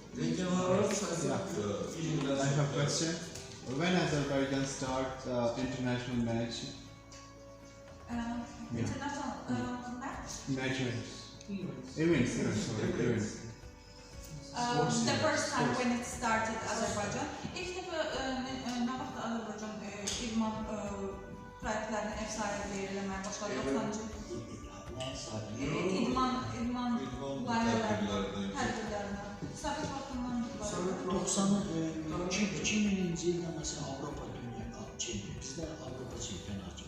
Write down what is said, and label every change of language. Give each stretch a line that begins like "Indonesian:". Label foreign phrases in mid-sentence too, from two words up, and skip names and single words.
English: I have a question. When Azerbaijan start international match? International match? Events. Events. The first time when it started Azerbaijan,
Azerbaijani: ilk defa ne vaxt Azərbaycan idman proyektlərinə ev sahibliyi eləməyə başladı? 90-cı idman layihələrinə, tədbirlərinə. Sovet vaxtından itibaren 2000-ci ildə məsələn Avropa Dünya çempionatı, bizdə Avropa çempionatı.